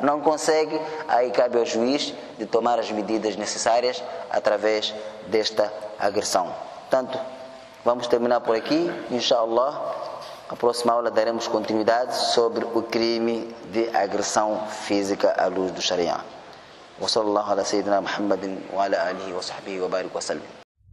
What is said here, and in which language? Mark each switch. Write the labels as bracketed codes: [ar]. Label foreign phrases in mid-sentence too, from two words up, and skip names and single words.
[pt] Não consegue, aí cabe ao juiz de tomar as medidas necessárias através desta agressão. Portanto, vamos terminar por aqui, inshallah. Na próxima aula daremos continuidade sobre o crime de agressão física à luz do Sharia. [ar] وصلى الله على سيدنا محمد وعلى آله وصحبه وبارك وسلم.